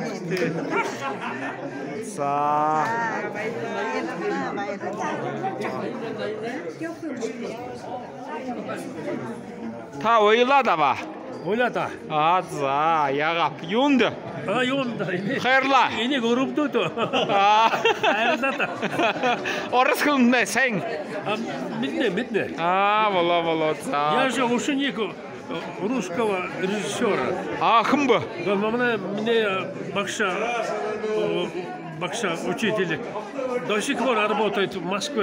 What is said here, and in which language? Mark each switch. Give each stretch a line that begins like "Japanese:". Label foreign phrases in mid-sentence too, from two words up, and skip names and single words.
Mongolian: За. Та ойлаа даваа. Ойлаа. За, яга. Юунд? Юунд? Хайрлаа. Энийг өрөвдөөд. Хайрлаа. Орос хэлнэ сайн. Мэднэ. Болоо. За.
Russian: Я же ученик русского режиссера.
Mongolian: Хэн бэ?
Russian: Да, мне Бакша учитель до сих пор работает в Москве.